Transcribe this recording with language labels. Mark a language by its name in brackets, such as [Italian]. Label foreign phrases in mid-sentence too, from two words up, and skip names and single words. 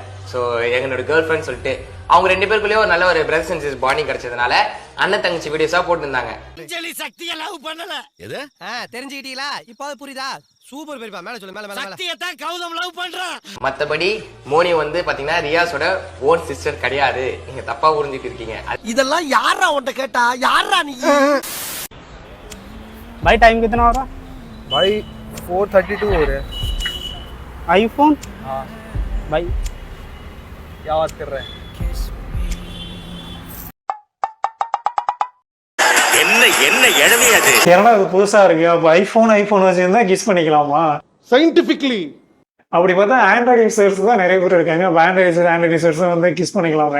[Tamil] ஸோ எங்களோட [English] girl friend [Tamil] சொல்லிட்டு அவங்க 2 பேருக்குள்ளேயும் ஒரு நல்ல ஒரு [English] brothers and sister bonding [Tamil] கிடைச்சதுனால அண்ணன் தங்கச்சி வீடியோஸா போட்டுருந்தாங்க. சக்தியை லவ் பண்ணல. எது? தெரிஞ்சுக்கிட்டீங்களா? இப்போ புரியுதா? சூப்பர் பெரியப்பா. மேல சொல்லு. மேல சக்தியை தான் கௌதம் லவ் பண்றான். மத்தபடி மோனி வந்து பாத்தீங்கன்னா ரியாஸோட [English] own sister [Tamil] கிடையாது. நீங்க தப்பா புரிஞ்சுட்டு இருக்கீங்க. இதெல்லாம் யாரா உன்கிட்ட கேட்டா? யாரா நீ? [Hindi] भाई टाइम कितना हो रहा? भाई 4:32 हो रहे हैं. आईफोन? हाँ भाई क्या बात कर रहे हैं? [Tamil] என்ன எழுதி அது? என்னடா இது புதுசா இருக்கு. அப்ப ஐபோன் வச்சிருந்தா கிஸ் பண்ணிக்கலாமா? சயின்டிபிக்லி அப்படி பார்த்தா [English] Android users [Tamil] தான் நிறைய பேர் இருக்காங்க. [English] Android users [Tamil] வந்து கிஸ் பண்ணிக்கலாமா?